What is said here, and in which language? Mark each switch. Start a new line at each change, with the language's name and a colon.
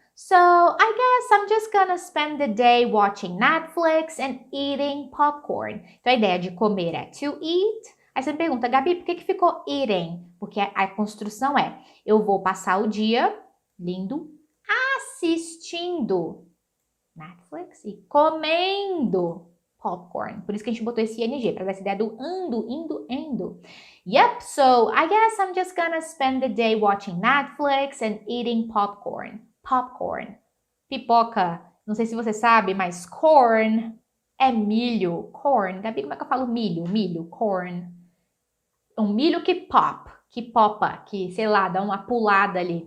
English: So, I guess I'm just gonna spend the day watching Netflix and eating popcorn.
Portuguese: Então, a ideia de comer é to eat. Aí você me pergunta, Gabi, por que ficou eating? Porque a construção é, eu vou passar o dia, lindo, assistindo Netflix e comendo popcorn. Por isso que a gente botou esse ing, para dar essa ideia do ando, indo, endo.
English: Yep, so I guess I'm just gonna spend the day watching Netflix and eating popcorn.
Portuguese: Popcorn. Pipoca. Não sei se você sabe, mas corn é milho. Corn. Gabi, como é que eu falo milho? Milho, corn. Um milho que popa, que, sei lá, dá uma pulada ali.